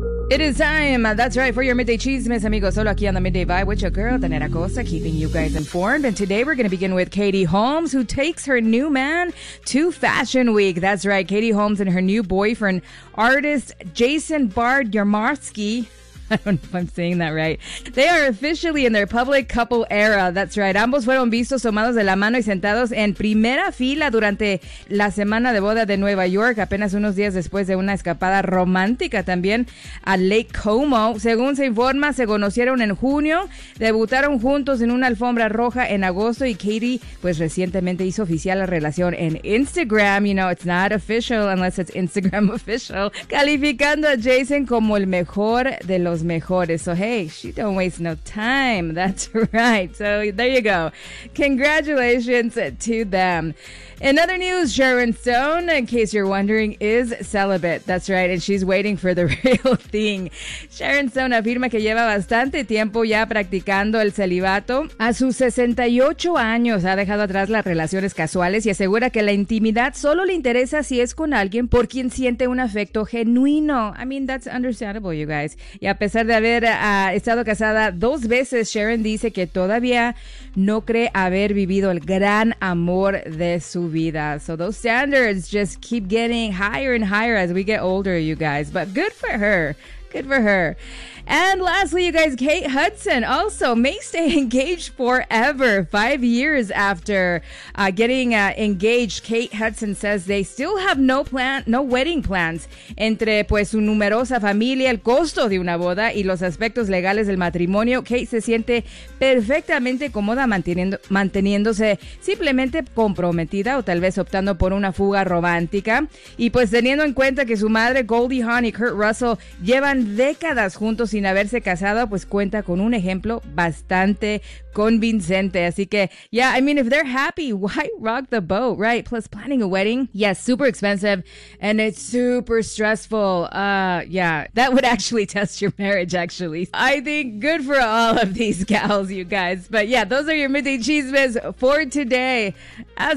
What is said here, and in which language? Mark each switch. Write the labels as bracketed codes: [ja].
[en] It is time, that's right, for your Midday Chismes, amigos, [es] solo aquí [en] on the Midday Vibe with your girl, Tanera Costa, keeping you guys informed. And today we're going to begin with Katie Holmes, who takes her new man to Fashion Week. That's right, Katie Holmes and her new boyfriend, artist Jason Bard-Yarmarski. I don't know if I'm saying that right. They are officially in their public couple era. That's right. [es] Ambos fueron vistos tomados de la mano y sentados en primera fila durante la semana de boda de Nueva York, apenas unos días después de una escapada romántica también a Lake Como. Según se informa, se conocieron en junio, debutaron juntos en una alfombra roja en agosto y Katie, pues, recientemente hizo oficial la relación en Instagram. [en] You know, it's not official unless it's Instagram official. [es] Calificando a Jason como el mejor de los mejores. [en] So hey, she don't waste no time. That's right. So there you go. Congratulations to them. In other news, Sharon Stone, in case you're wondering, is celibate. That's right, and she's waiting for the real thing. [es] Sharon Stone afirma que lleva bastante tiempo ya practicando el celibato. A sus 68 años ha dejado atrás las relaciones casuales y asegura que la intimidad solo le interesa si es con alguien por quien siente un afecto genuino. [en] I mean, that's understandable, you guys. [es] Y a pesar de haber estado casada dos veces, Sharon dice que todavía no cree haber vivido el gran amor de su vida. [en] So those standards just keep getting higher and higher as we get older, you guys. But good for her. Good for her. And lastly, you guys, Kate Hudson also may stay engaged forever. 5 years after getting engaged, Kate Hudson says they still have no wedding plans. [es] Entre pues su numerosa familia, el costo de una boda y los aspectos legales del matrimonio, Kate se siente perfectamente cómoda manteniéndose simplemente comprometida o tal vez optando por una fuga romántica. Y pues teniendo en cuenta que su madre, Goldie Hawn, y Kurt Russell llevan décadas juntos sin haberse casado, pues cuenta con un ejemplo bastante convincente. Así que, [en] yeah, I mean, if they're happy, why rock the boat, right? Plus planning a wedding, yeah, super expensive and it's super stressful. Yeah, that would actually test your marriage, actually. I think good for all of these gals, you guys. But yeah, those are your Midday Chismes for today. As